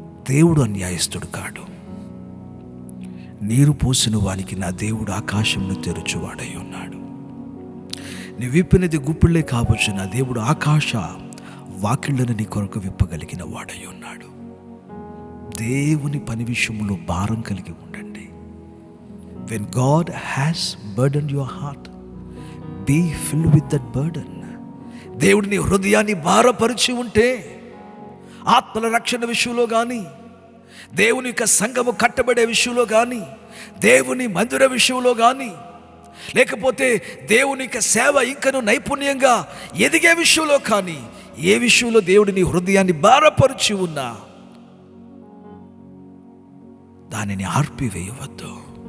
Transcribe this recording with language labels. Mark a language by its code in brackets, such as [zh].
[te] దేవుడు అన్యాయస్తుడు కాడు. నీరు పోసిన వానికి నా దేవుడు ఆకాశంను తెరుచువాడై ఉన్నాడు. నీ విప్పినది గుప్పిళ్ళే కావచ్చు, నా దేవుడు ఆకాశ వాకిళ్లను నీ కొరకు విప్పగలిగిన వాడై ఉన్నాడు. దేవుని పని విషయంలో భారం కలిగి ఉండండి. [en] When God has burdened your heart, be filled with that burden. [te] దేవుడు నీ హృదయాన్ని భారపరిచి ఉంటే, ఆత్మల రక్షణ విషయంలో కానీ, దేవుని యొక్క సంఘము కట్టబడే విషయంలో కానీ, దేవుని మందిర విషయంలో కానీ, లేకపోతే దేవుని యొక్క సేవ ఇంకను నైపుణ్యంగా ఎదిగే విషయంలో కానీ, ఏ విషయంలో దేవుడు నీ హృదయాన్ని భారపరిచి ఉన్నా దానిని ఆర్పివేయవద్దు.